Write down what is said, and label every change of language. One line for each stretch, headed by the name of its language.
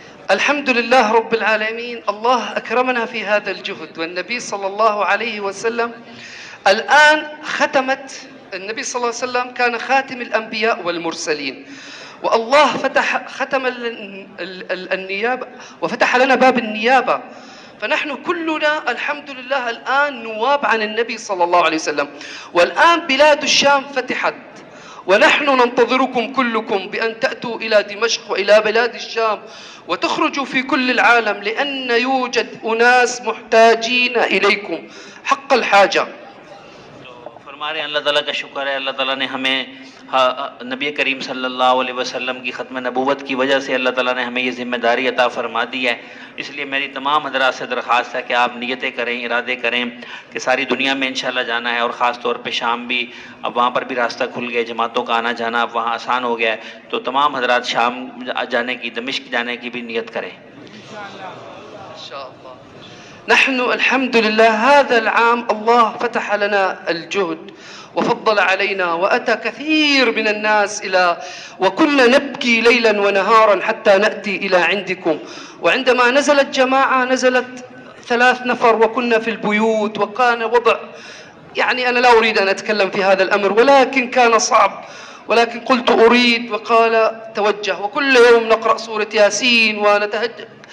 Arabic: الحمد لله رب العالمين، الله أكرمنا في هذا الجهد، والنبي صلى الله عليه وسلم الآن النبي صلى الله عليه وسلم كان خاتم الأنبياء والمرسلين، والله ختم النيابة وفتح لنا باب النيابة، فنحن كلنا الحمد لله الآن نواب عن النبي صلى الله عليه وسلم. والآن بلاد الشام فتحت، ونحن ننتظركم كلكم بأن تأتوا إلى دمشق وإلى بلاد الشام وتخرجوا في كل العالم، لأن يوجد أناس محتاجين إليكم حق الحاجة.
Urdu: فرما رہے ہیں اللہ تعالیٰ کا شکر ہے، اللہ تعالیٰ نے ہمیں نبی کریم صلی اللہ علیہ وسلم کی ختم نبوت کی وجہ سے اللہ تعالیٰ نے ہمیں یہ ذمہ داری عطا فرما دی ہے. اس لیے میری تمام حضرات سے درخواست ہے کہ آپ نیتیں کریں، ارادے کریں کہ ساری دنیا میں انشاءاللہ جانا ہے، اور خاص طور پہ شام بھی، اب وہاں پر بھی راستہ کھل گیا، جماعتوں کا آنا جانا اب وہاں آسان ہو گیا ہے، تو تمام حضرات شام جانے کی، دمشق جانے کی بھی نیت کریں.
Arabic: نحن الحمد لله هذا العام الله فتح لنا الجهد وفضل علينا، وأتى كثير من الناس وكنا نبكي ليلا ونهارا حتى نأتي إلى عندكم. وعندما نزلت جماعة نزلت 3 نفر وكنا في البيوت، وكان وضع يعني أنا لا أريد أن أتكلم في هذا الأمر، ولكن كان صعب، ولكن قلت أريد، وقال توجه، وكل يوم نقرأ سورة ياسين ونتهجد